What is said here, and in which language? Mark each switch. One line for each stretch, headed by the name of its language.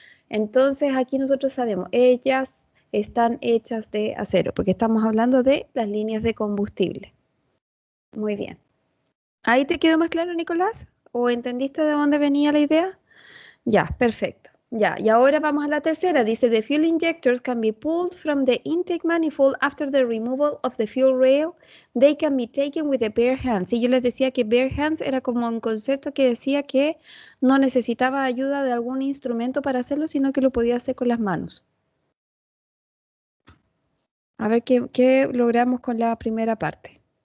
Spanish: Entonces, aquí nosotros sabemos, ellas están hechas de acero, porque estamos hablando de las líneas de combustible. Muy bien. ¿Ahí te quedó más claro, Nicolás? ¿O entendiste de dónde venía la idea? Ya, perfecto. Ya, y ahora vamos a la tercera. Dice,
English: the fuel injectors can be pulled from the intake manifold after the removal of the fuel rail. They can be taken with the bare hands.
Spanish: Y yo les decía que bare hands era como un concepto que decía que no necesitaba ayuda de algún instrumento para hacerlo, sino que lo podía hacer con las manos. A ver qué logramos con la primera parte.